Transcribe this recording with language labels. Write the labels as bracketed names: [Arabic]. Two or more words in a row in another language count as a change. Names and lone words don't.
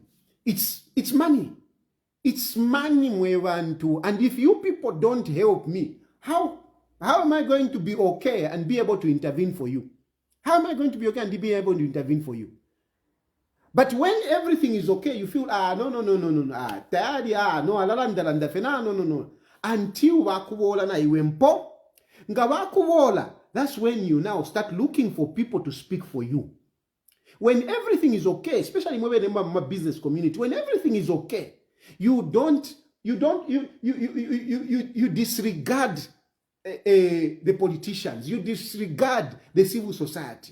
[English] It's money. It's money, Mwevantu. And if you people don't help me, how am I going to be okay and be able to intervene for you? How am I going to be okay and be able to intervene for you? But when everything is okay, you feel, no. [Bemba] Tayali, no, alalanda fena, no. Until wakuwola na iwempo, nga wakuwola, [English] that's when you now start looking for people to speak for you. When everything is okay, especially in my business community, when everything is okay, you disregard the politicians, you disregard the civil society.